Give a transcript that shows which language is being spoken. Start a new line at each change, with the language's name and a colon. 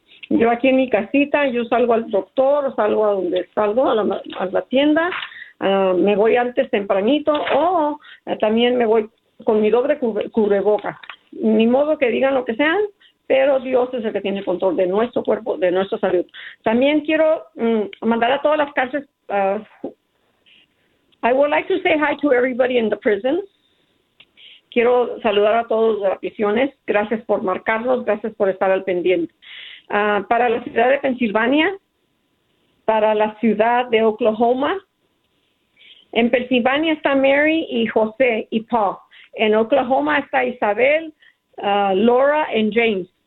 Spanish: Yo aquí en mi casita, yo salgo al doctor, salgo a donde salgo, a la tienda, me voy antes tempranito, o también me voy con mi doble cubreboca. Ni modo que digan lo que sean, pero Dios es el que tiene control de nuestro cuerpo, de nuestra salud. También quiero mandar a todas las cárceles.
English: I would like to say hi to everybody in the prisons.
Spanish: Quiero saludar a todos de las prisiones. Gracias por marcarlos, gracias por estar al pendiente. Para la ciudad de Pensilvania, para la ciudad de Oklahoma. En Pensilvania está Mary y José y Paul. En Oklahoma está Isabel, Laura y James.